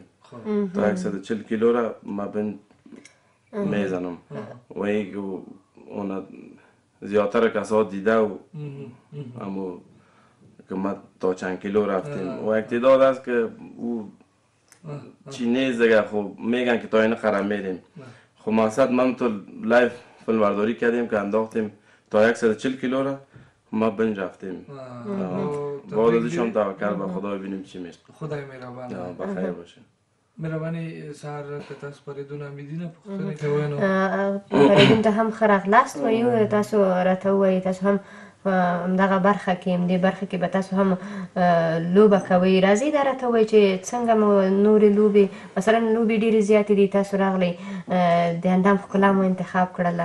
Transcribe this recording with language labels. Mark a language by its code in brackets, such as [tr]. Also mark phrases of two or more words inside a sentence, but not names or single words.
[fa] تا 140 کیلو را ما بین میزنم و اون زیادتر کسا دیده و همو که ما تا چند کیلو رفتیم و یک تعداد است که او چی نیست دیگه. خب میگن که تا این قرم میریم. خب مقصد من تو لایف فیلم برداری کردیم که انداختیم تا 140 کیلو را ما بین رفتیم. بعد ازش هم توکل به خدا ببینیم چی میشه. خدای مهربان. بخیر باشه. [ps] مهرباني سهار که تاسو فریدون حمیدي نه پوښتنه کوئ نو فریدون ته هم ښه راغلاست وایو. تاسو راته ووایئ تاسو هم همدغه برخه کې همدې برخه کې به تاسو هم لوبه کوئ. راځئ دا راته ووایئ چې څنګه مو نورې لوبې مثلا لوبې ډېرې زیاتې دي تاسو راغلی د اندام ښکلا مو انتخاب کړله.